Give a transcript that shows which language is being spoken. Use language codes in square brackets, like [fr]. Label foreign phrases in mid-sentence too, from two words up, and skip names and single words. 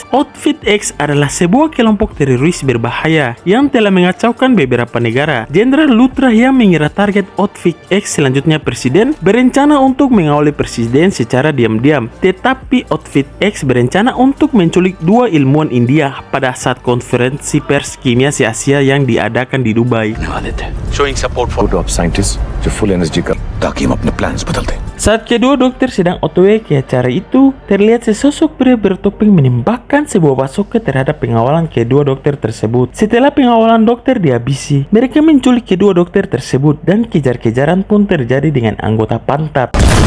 [id] Outfit X adalah sebuah kelompok teroris berbahaya yang telah mengacaukan beberapa negara. Jenderal Luthra yang mengira target Outfit X selanjutnya presiden, berencana untuk mengawali presiden secara diam-diam. Tetapi Outfit X berencana untuk menculik 2 ilmuwan India pada saat konferensi pers kimia se-Asia yang diadakan di Dubai. [en] Showing support for top scientists [hi] जो [en] full energy [hi] कर ताकि हम अपने plans बदल दें. [id] Saat kedua dokter sedang OTW ke acara itu, terlihat sesosok pria bertopeng menembakkan sebuah bazooka terhadap pengawalan kedua dokter tersebut. Setelah pengawalan dokter dihabisi, mereka menculik kedua dokter tersebut dan kejar-kejaran pun terjadi dengan anggota Pantap.